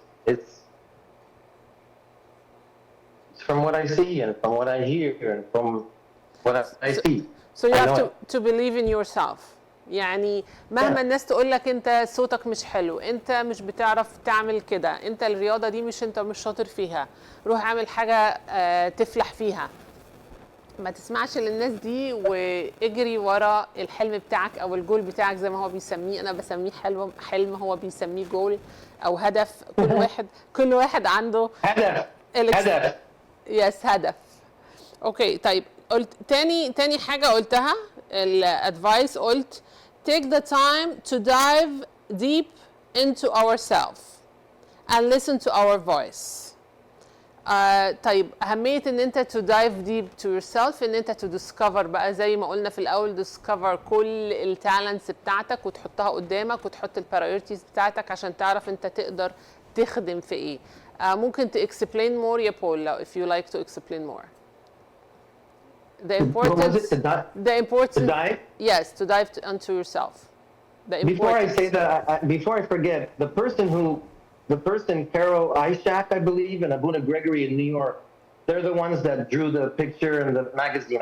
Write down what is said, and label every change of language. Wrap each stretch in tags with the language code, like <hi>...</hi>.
<en>It's from what I see and from what I hear and from what I see. So you have to believe in yourself.</en> <ar>يعني مهما الناس تقول لك انت صوتك مش حلو، انت مش بتعرف تعمل كده، انت الرياضه دي انت مش شاطر فيها، روح اعمل حاجه تفلح فيها. ما تسمعش للناس دي واجري ورا الحلم بتاعك او الجول بتاعك زي ما هو بيسميه. انا بسميه حلم، هو بيسميه جول او هدف. كل واحد عنده هدف. يس هدف. اوكي طيب قلت تاني حاجه قلتها الادفايس، قلت</ar> <en>take the time to dive deep into ourselves and listen to our voice.</en> <ar>طيب أهمية إن أنت</ar> <en>to dive deep to yourself،</en> <ar>إن أنت</ar> <en>to discover</en> <ar>بقى زي ما قلنا في الأول، discover كل التالنتس بتاعتك وتحطها قدامك وتحط البرايورتيز بتاعتك عشان تعرف أنت تقدر تخدم في إيه. ممكن</ar> <en>to explain more</en> <ar>يا بول</ar> <en>if you like to explain more. The importance. To dive? Yes, to dive onto yourself. Before I say that, before I forget, the person Carol Ishak, I believe, and Abuna Gregory in New York, they're the ones that drew the picture in the magazine.</en>